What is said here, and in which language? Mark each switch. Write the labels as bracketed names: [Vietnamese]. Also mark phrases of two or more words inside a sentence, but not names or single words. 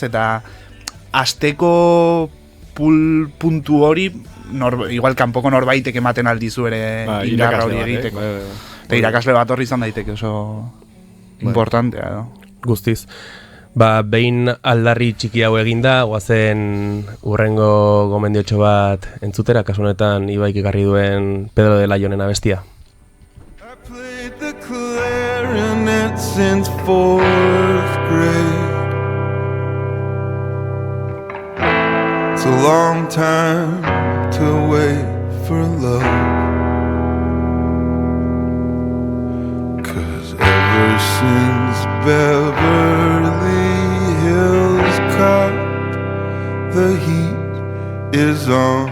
[Basque] Eta asteko puntu hori, igual kanpoko norbaitek ematen aldizu ere indarra hori egiteko. Eta irakasle bat horri izan daiteke oso importantea, no? Guztiz. Behin aldarri txiki hau eginda, guazen urrengo gomendiotxo bat entzutera, kasu honetan Ibaik ekarri duen Pedro de Laionen abestia. [English] I played the clarinet since 4th grade. It's a long time to wait for love, 'cause ever since Beverly Hills Cop, the heat is on.